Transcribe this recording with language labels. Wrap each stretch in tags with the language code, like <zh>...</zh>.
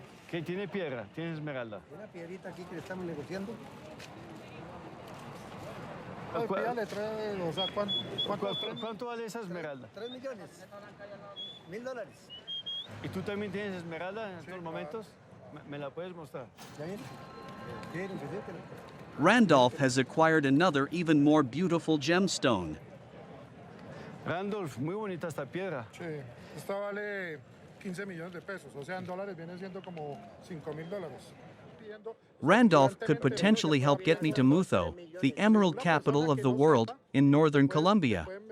<es>¿Qué tiene piedra? ¿Tiene esmeralda? Una piedrita aquí que le estamos negociando. Pues pídale tres, o sea, ¿Cuánto vale esa esmeralda? 3 millones. $1,000. ¿Y tú también tienes esmeralda en estos claro. momentos? ¿Me la puedes mostrar? ¿Ya viene? ¿Quieren que se</es> <en>Randolph has acquired another even more beautiful gemstone.</en> <es>Randolph, muy bonita esta piedra. Sí, esta vale 15 millones de pesos, o sea, en dólares viene siendo como $5,000.</es> <en>Randolph could potentially help get me to Mutho, the emerald capital of the world, in northern Colombia.</en>